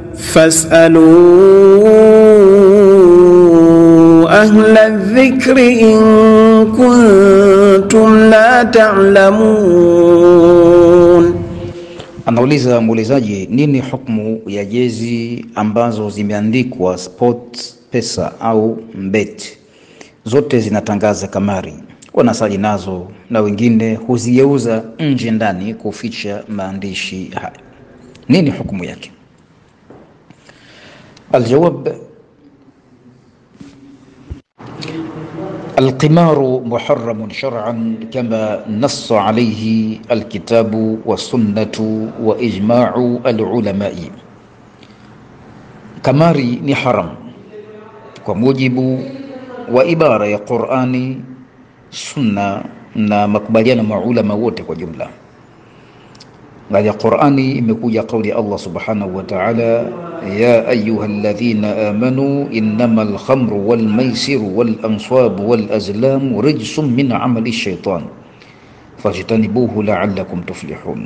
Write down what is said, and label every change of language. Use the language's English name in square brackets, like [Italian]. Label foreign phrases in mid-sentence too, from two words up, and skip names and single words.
[Arabic] فاسألوا أهل الذكر إن كنتم لا تعلمون. [Swahili] Anauliza muulizaji, nini hukumu ya jezi ambazo zimeandikwa sport pesa au mbet? Zote zinatangaza kamari, wanasali nazo na wengine huzigeuza nje ndani kuficha maandishi haya. Nini hukumu yake? Aljawab: [Arabic] القمار محرم شرعا كما نص عليه الكتاب والسنة وإجماع العلماء. [Swahili] Kamari ni haram kwa mujibu wa ibara ya Qur'ani, sunna na makubaliano ya ulama wote kwa jumla. Ndani ya Qur'ani imekuja kauli [Arabic] الله سبحانه وتعالى يا أيها الذين آمنوا إنما الخمر والميسر والأنصاب والأزلام رجس من عمل الشيطان فاجتنبوه لعلكم تفلحون.